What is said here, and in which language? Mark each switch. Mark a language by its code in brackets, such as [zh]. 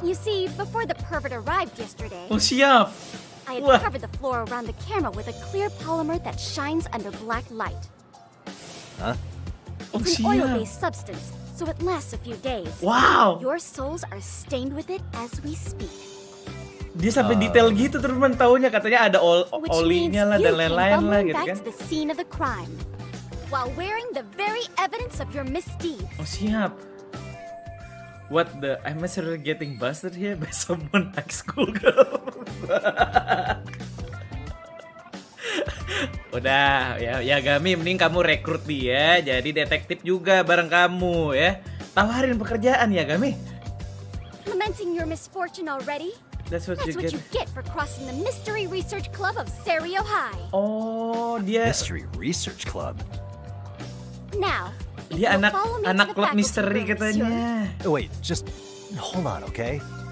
[en] You see, before the pervert arrived yesterday, [id] oh, siap. [en] I had covered the floor around the camera with a clear polymer that shines under black light. Huh? It's an oil-based substance, so it lasts a few days. Wow. Your soles are stained with it as we speak. [id] Dia sampai detail gitu teman taunya katanya ada olinya lah dan lain-lain lah gitu kan. [en] To the scene of the crime, while wearing the very evidence of your misdeeds. [id] Oh, siap. [en] What the? I'm actually getting busted here by someone high school girl. [id] Udah, ya Gami, mending kamu rekrut dia jadi detektif juga bareng kamu ya. Tawarin pekerjaan ya, Gami. [en] Lamenting your misfortune already? That's what you get for crossing the Mystery Research Club of Serio High. [id] Oh, dia [en] Mystery Research Club. Now, [id] dia anak klub misteri katanya. [en] Oh, wait, just hold on, okay?